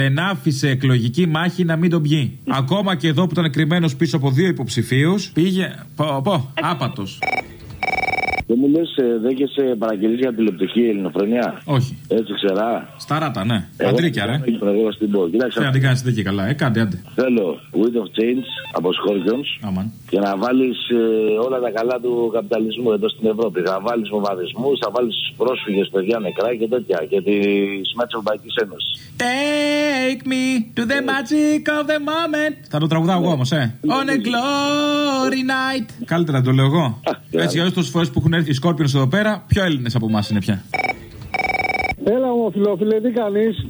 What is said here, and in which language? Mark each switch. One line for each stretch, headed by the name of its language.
Greek: Δεν άφησε εκλογική μάχη να μην τον πει. Ακόμα και εδώ που ήταν κρυμμένος πίσω από δύο υποψηφίους, πήγε. Πω, άπατος. Δεν μου λες, δέχεσαι παραγγελίες για τηλεοπτική ελληνοφρενιά? Όχι. Έτσι ξερά. Σταράτα, ναι. Αντρίκια, ρε. Εγώ στην πόλη. Κοιτάξτε. Θέλω να την κάνεις δίκη καλά, κάντε, άντε. Θέλω Wind of Change από Scorpions. Αμάν. Για να βάλεις όλα τα καλά του καπιταλισμού εδώ στην Ευρώπη. Θα βάλεις βομβαρδισμούς, θα βάλεις πρόσφυγες, παιδιά νεκρά και τέτοια. Και τη σημαία της Ευρωπαϊκής Ένωσης.
English: Take me to the magic of the moment.
Greek: Θα το τραγουδάω εγώ όμως,
English: On a glory night.
Greek: Καλύτερα το λέω εγώ. Έτσι, για όσες τόσες φορές που έχουν έρθει οι Σκόρπιονς εδώ πέρα, πιο Έλληνες από εμάς είναι πια. Έλα ομοφιλόφιλε, τι κάνεις?